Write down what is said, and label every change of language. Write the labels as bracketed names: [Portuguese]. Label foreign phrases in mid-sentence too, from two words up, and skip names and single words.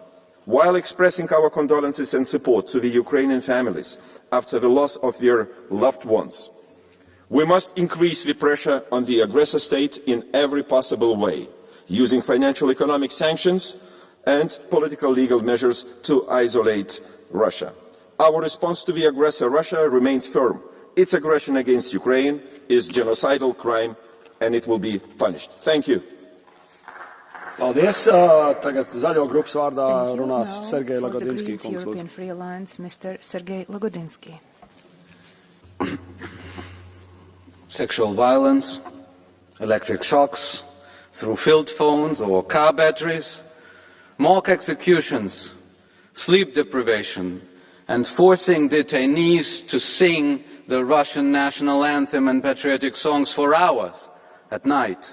[English] While expressing our condolences and support to the Ukrainian families after the loss of their loved ones, we must increase the pressure on the aggressor state in every possible way, using financial economic sanctions and political legal measures to isolate Russia. Our response to the aggressor Russia remains firm. Its aggression against Ukraine is a genocidal crime and it will be punished. Thank you. [Latvian] Paldies. Tagad zaļo grupas vārdā runās Sergej Lagodinski. [English] European Free Alliance, Mr. Sergej Lagodinski. Sexual violence, electric shocks, through field phones or car batteries, mock executions, sleep deprivation, and forcing detainees to sing the Russian national anthem and patriotic songs for hours at night.